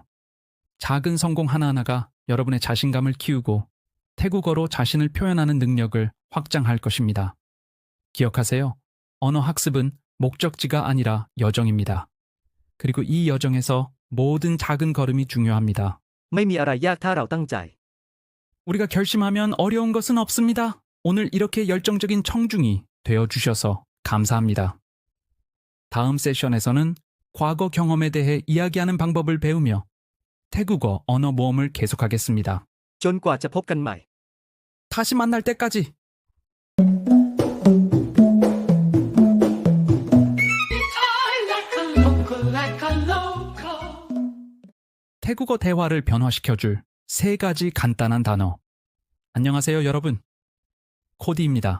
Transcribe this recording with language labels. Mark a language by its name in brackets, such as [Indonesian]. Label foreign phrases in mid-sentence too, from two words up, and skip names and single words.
[Korean] 작은 성공 하나하나가 여러분의 자신감을 키우고 태국어로 자신을 표현하는 능력을 확장할 것입니다. 기억하세요. 언어 학습은 목적지가 아니라 여정입니다. 그리고 이 여정에서 모든 작은 걸음이 중요합니다. [Thai] ไม่มีอะไรยากถ้าเราตั้งใจ [Korean] 우리가 결심하면 어려운 것은 없습니다. 오늘 이렇게 열정적인 청중이 되어주셔서 감사합니다. 다음 세션에서는 과거 경험에 대해 이야기하는 방법을 배우며 태국어 언어 모험을 계속하겠습니다. [Thai] จนกว่าจะพบกันใหม่ [Korean] 다시 만날 때까지. 태국어 대화를 변화시켜줄 3가지 간단한 단어. 안녕하세요, 여러분. 코디입니다.